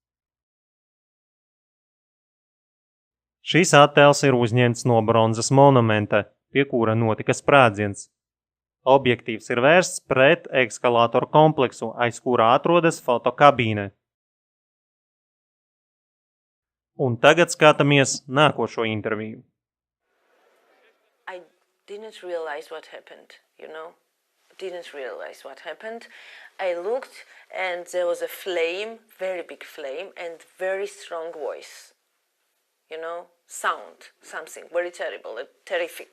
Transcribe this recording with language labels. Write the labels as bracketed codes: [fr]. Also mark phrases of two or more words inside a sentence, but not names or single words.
[lv] Šis attēls ir uzņemts no bronzas monumenta, pie kura notika sprādziens. Objektīvs ir vērsts pret eskalātoru kompleksu, aiz kurā atrodas fotokabīne. Un tagad skatāmies nākošo interviju. [en] I didn't realize what happened, Didn't realize what happened. I looked and there was a flame, very big flame, and very strong voice. Sound, something very terrible, terrific.